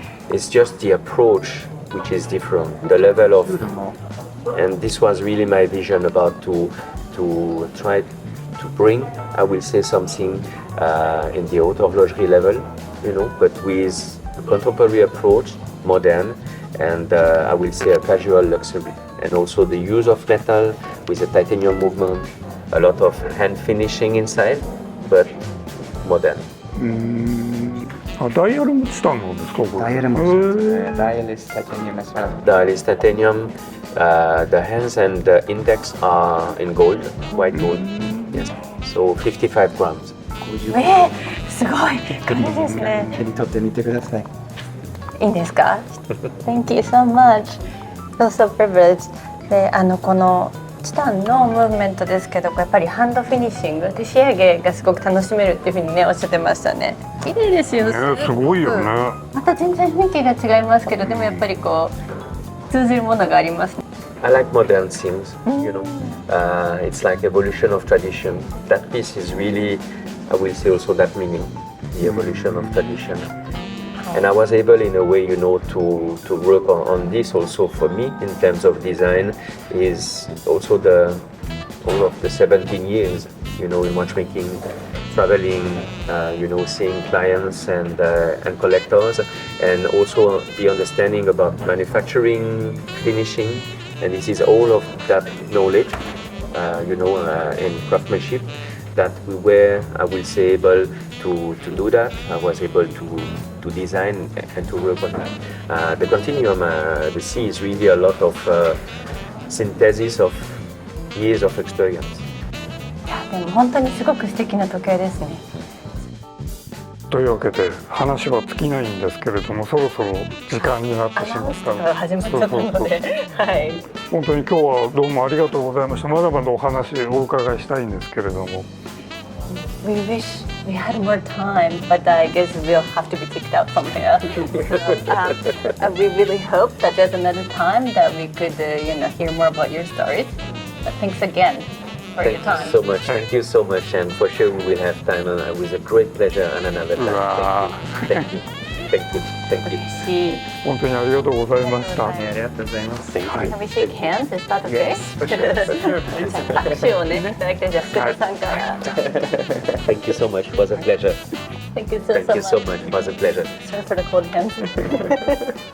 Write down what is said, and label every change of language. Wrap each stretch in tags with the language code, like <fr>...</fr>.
<en>It's just the approach which is different, the level of, and this was really my vision about to try to bring, I will say, something in the haute horlogerie level, but with a contemporary approach, modern, and I will say a casual luxury, and also the use of metal with a titanium movement. A lot of hand finishing inside, but modern.</en> <ja>ダイヤルもチタンなんですか、これ。ダイヤルもそうですね。</ja> <en>ダイヤルis titanium as well. Dial is titanium. The hands and the index are in gold, white gold. Yes. So 55 grams.</en> <ja>すごい。これですね。手に取ってみてください。いいんですか？</ja> <en>Thank you so much. Feel so privileged.</en> <ja>で、このチタンのムーブメントですけど、やっぱりハンドフィニッシングで仕上げがすごく楽しめるっていうふうにねおっしゃってましたね。綺麗ですよ。すごいよね。また全然雰囲気が違いますけど、でもやっぱり通じるものがあります。</ja> <en>I like modern things, it's like evolution of tradition. That piece is really, I will say also that meaning, the evolution of tradition. And I was able in a way, to work on this also for me in terms of design is also all of the 17 years, in watchmaking, traveling, seeing clients and collectors, and also the understanding about manufacturing, finishing, and this is all of that knowledge, in craftsmanship that we were, I will say, able to do that. I was able to design and to work on that. The continuum, the C is really a lot of synthesis of years of experience.</en> <ja>いやでも本当にすごく素敵な時計ですね。というわけで話は尽きないんですけれども、そろそろ時間になってしまったので、始まっちゃったので、はい。本当に今日はどうもありがとうございました。まだまだお話お伺いしたいんですけれども。</ja> <en>We wish we had more time, but I guess we'll have to be kicked out from here. We really hope that there's another time that we could, hear more about your stories. But thanks again for your time. Thank you so much. Thank you so much, and for sure we will have time, and it was a great pleasure and another time. Thank you. Thank you. Thank you.</en> <ja>嬉しい。本当にありがとうございました。ありがとうございます。はい。</ja> <en>Can we shake hands? Is that okay? Yes, for sure.</en> <ja>じゃあ握手をね、いただきたい。じゃあ福田さんから。</ja> <en>Thank you so much. It was a pleasure. Thank you so Thank you so much. much. It was a pleasure. Sorry for the cold hands.</en>